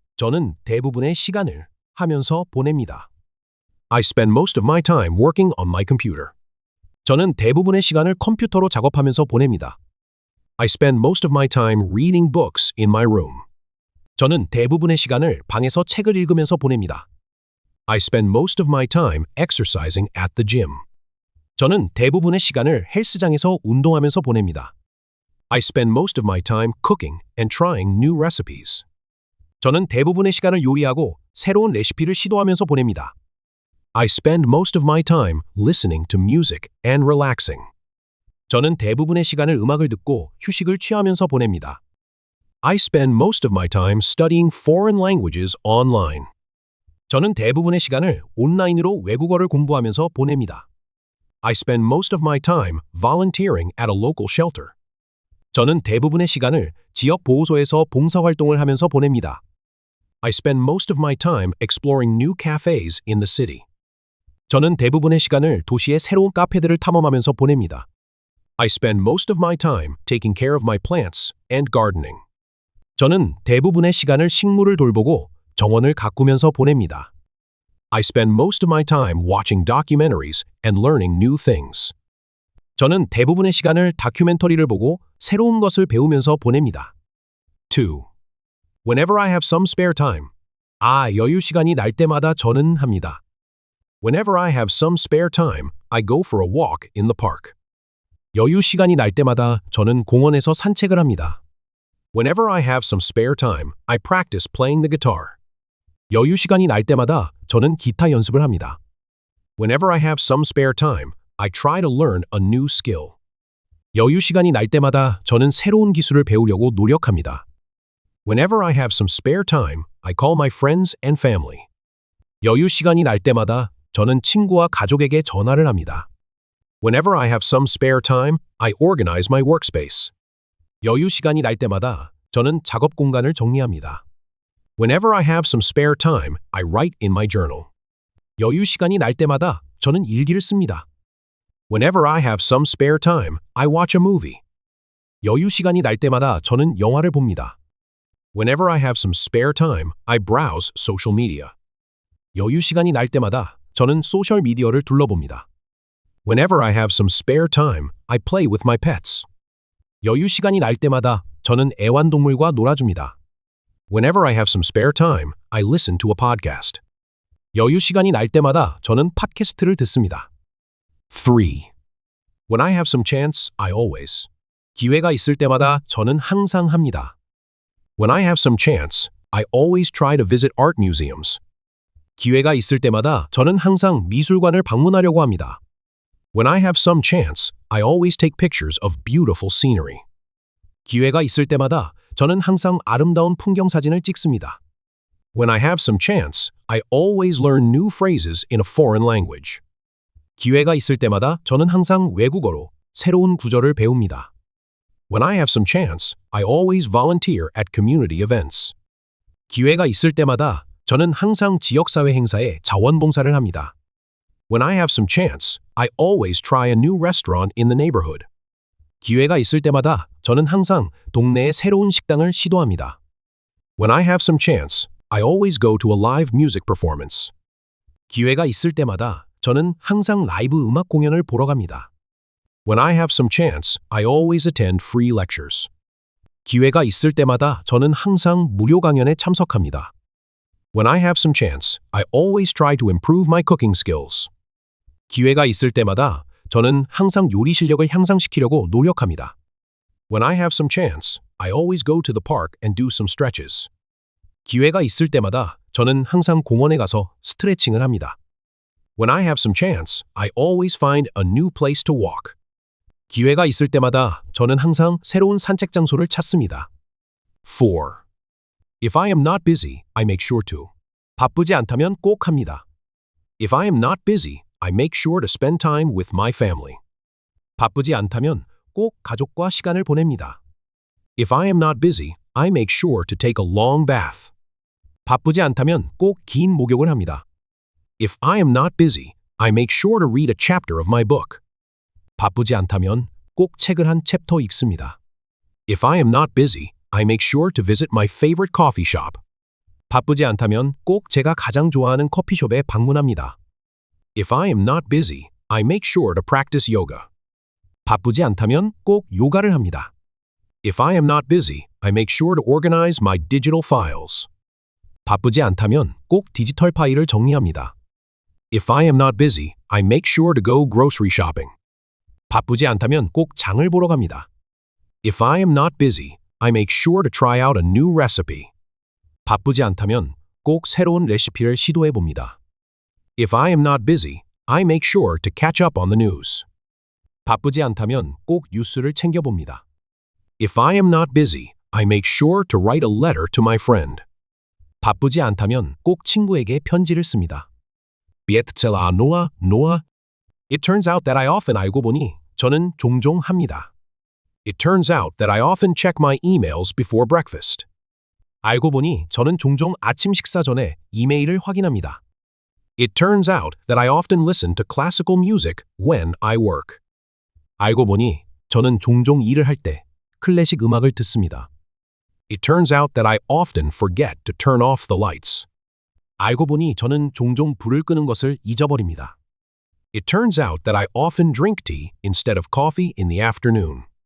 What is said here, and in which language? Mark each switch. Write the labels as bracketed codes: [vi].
[ko] 저는 대부분의 시간을 하면서 보냅니다. [en] I spend most of my time working on my computer. [ko] 저는 대부분의 시간을 컴퓨터로 작업하면서 보냅니다. [en] I spend most of my time reading books in my room. [ko] 저는 대부분의 시간을 방에서 책을 읽으면서 보냅니다. [en] I spend most of my time exercising at the gym. [ko] 저는 대부분의 시간을 헬스장에서 운동하면서 보냅니다. [en] I spend most of my time cooking and trying new recipes. [ko] 저는 대부분의 시간을 요리하고 새로운 레시피를 시도하면서 보냅니다. [en] I spend most of my time listening to music and relaxing. [ko] 저는 대부분의 시간을 음악을 듣고 휴식을 취하면서 보냅니다. [en] I spend most of my time studying foreign languages online. [ko] 저는 대부분의 시간을 온라인으로 외국어를 공부하면서 보냅니다. [en] I spend most of my time volunteering at a local shelter. [ko] 저는 대부분의 시간을 지역 보호소에서 봉사활동을 하면서 보냅니다. [en] I spend most of my time exploring new cafes in the city. [ko] 저는 대부분의 시간을 도시의 새로운 카페들을 탐험하면서 보냅니다. [en] I spend most of my time taking care of my plants and gardening. [ko] 저는 대부분의 시간을 식물을 돌보고 정원을 가꾸면서 보냅니다. [en] I spend most of my time watching documentaries and learning new things. [ko] 저는 대부분의 시간을 다큐멘터리를 보고 새로운 것을 배우면서 보냅니다. [en] 2. Whenever I have some spare time. [ko] 여유 시간이 날 때마다 저는 합니다. [en] Whenever I have some spare time, I go for a walk in the park. [ko] 여유 시간이 날 때마다 저는 공원에서 산책을 합니다. [en] Whenever I have some spare time, I practice playing the guitar. [ko] 여유 시간이 날 때마다 저는 기타 연습을 합니다. [en] Whenever I have some spare time, I try to learn a new skill. [ko] 여유 시간이 날 때마다 저는 새로운 기술을 배우려고 노력합니다. [en] Whenever I have some spare time, I call my friends and family. [ko] 여유 시간이 날 때마다 저는 친구와 가족에게 전화를 합니다. [en] Whenever I have some spare time, I organize my workspace. [ko] 여유 시간이 날 때마다 저는 작업 공간을 정리합니다. [en] Whenever I have some spare time, I write in my journal. [ko] 여유 시간이 날 때마다 저는 일기를 씁니다. [en] Whenever I have some spare time, I watch a movie. [ko] 여유 시간이 날 때마다 저는 영화를 봅니다. [en] Whenever I have some spare time, I browse social media. [ko] 여유 시간이 날 때마다 저는 소셜 미디어를 둘러봅니다. [en] Whenever I have some spare time, I play with my pets. [ko] 여유 시간이 날 때마다 저는 애완동물과 놀아줍니다. [en] Whenever I have some spare time, I listen to a podcast. [ko] 여유 시간이 날 때마다 저는 팟캐스트를 듣습니다. [en] 3. When I have some chance, I always. [ko] 기회가 있을 때마다 저는 항상 합니다. [en] When I have some chance, I always try to visit art museums. [ko] 기회가 있을 때마다 저는 항상 미술관을 방문하려고 합니다. [en] When I have some chance, I always take pictures of beautiful scenery. [ko] 기회가 있을 때마다 저는 항상 아름다운 풍경 사진을 찍습니다. [en] When I have some chance, I always learn new phrases in a foreign language. [ko] 기회가 있을 때마다 저는 항상 외국어로 새로운 구절을 배웁니다. [en] When I have some chance, I always volunteer at community events. [ko] 기회가 있을 때마다 저는 항상 지역사회 행사에 자원봉사를 합니다. [en] When I have some chance, I always try a new restaurant in the neighborhood. [ko] 기회가 있을 때마다 저는 항상 동네의 새로운 식당을 시도합니다. [en] When I have some chance, I always go to a live music performance. [ko] 기회가 있을 때마다 저는 항상 라이브 음악 공연을 보러 갑니다. [en] When I have some chance, I always attend free lectures. [ko] 기회가 있을 때마다 저는 항상 무료 강연에 참석합니다. [en] When I have some chance, I always try to improve my cooking skills. [ko] 기회가 있을 때마다 저는 항상 요리 실력을 향상시키려고 노력합니다. [en] When I have some chance, I always go to the park and do some stretches. [ko] 기회가 있을 때마다 저는 항상 공원에 가서 스트레칭을 합니다. [en] When I have some chance, I always find a new place to walk. [ko] 기회가 있을 때마다 저는 항상 새로운 산책 장소를 찾습니다. [en] 4. If I am not busy, I make sure to. [ko] 바쁘지 않다면 꼭 합니다. [en] If I am not busy, I make sure to spend time with my family. [ko] 바쁘지 않다면 꼭 가족과 시간을 보냅니다. [en] If I am not busy, I make sure to take a long bath. [ko] 바쁘지 않다면 꼭 긴 목욕을 합니다. [en] If I am not busy, I make sure to read a chapter of my book. [ko] 바쁘지 않다면 꼭 책을 한 챕터 읽습니다. [en] If I am not busy, I make sure to visit my favorite coffee shop. [ko] 바쁘지 않다면 꼭 제가 가장 좋아하는 커피숍에 방문합니다. [en] If I am not busy, I make sure to practice yoga. [ko] 바쁘지 않다면 꼭 요가를 합니다. [en] If I am not busy, I make sure to organize my digital files. [ko] 바쁘지 않다면 꼭 디지털 파일을 정리합니다. [en] If I am not busy, I make sure to go grocery shopping. [ko] 바쁘지 않다면 꼭 장을 보러 갑니다. [en] If I am not busy, I make sure to try out a new recipe. [ko] 바쁘지 않다면 꼭 새로운 레시피를 시도해 봅니다. [en] If I am not busy, I make sure to catch up on the news. [ko] 바쁘지 않다면 꼭 뉴스를 챙겨 봅니다. [en] If I am not busy, I make sure to write a letter to my friend. [ko] 바쁘지 않다면 꼭 친구에게 편지를 씁니다. 비에트첼라 노아. [en] It turns out that I often [ko] 알고 보니 저는 종종 합니다. [en] It turns out that I often check my emails before breakfast. [ko] 알고 보니 저는 종종 아침 식사 전에 이메일을 확인합니다. [en] It turns out that I often listen to classical music when I work. [ko] 알고 보니 저는 종종 일을 할 때 클래식 음악을 듣습니다. [en] It turns out that I often forget to turn off the lights. [ko] 알고 보니 저는 종종 불을 끄는 것을 잊어버립니다. [en] It turns out that I often drink tea instead of coffee in the afternoon.